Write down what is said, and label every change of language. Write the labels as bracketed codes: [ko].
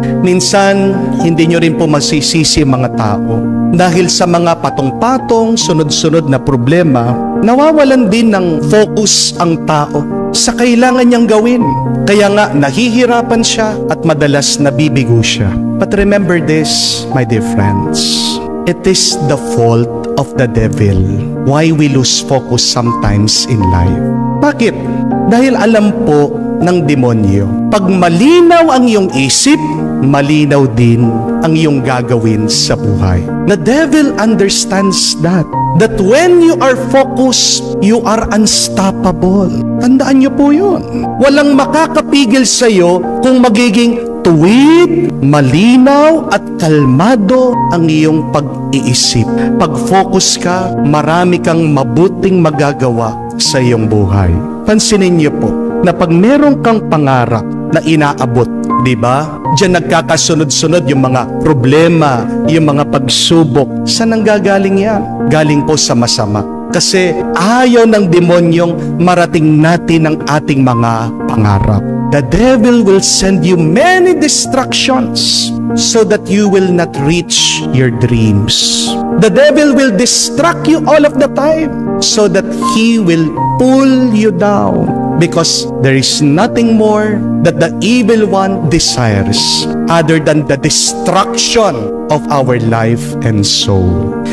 [tl] Minsan, hindi nyo rin po masisisi mga tao. Dahil sa mga patong-patong, sunod-sunod na problema, nawawalan din ng focus ang tao sa kailangan niyang gawin. Kaya nga, nahihirapan siya at madalas nabibigo siya. [en] But remember this, my dear friends, it is the fault of the devil why we lose focus sometimes in life. [tl] Bakit? Dahil alam po ng demonyo, pag malinaw ang iyong isip, malinaw din ang iyong gagawin sa buhay. [en] The devil understands that when you are focused, you are unstoppable. [tl] Tandaan niyo po yun. Walang makakapigil sa iyo kung magiging tuwid, malinaw at kalmado ang iyong pag-iisip. Pag-focus ka, marami kang mabuting magagawa sa iyong buhay. Pansinin niyo po na pag meron kang pangarap na inaabot, di ba? Diyan nagkakasunod-sunod yung mga problema, yung mga pagsubok. Saan ang gagaling yan? Galing po sa masama. Kasi ayaw ng demonyong marating natin ang ating mga pangarap. [en] The devil will send you many distractions so that you will not reach your dreams. The devil will distract you all of the time so that he will pull you down, because there is nothing more that the evil one desires other than the destruction of our life and soul.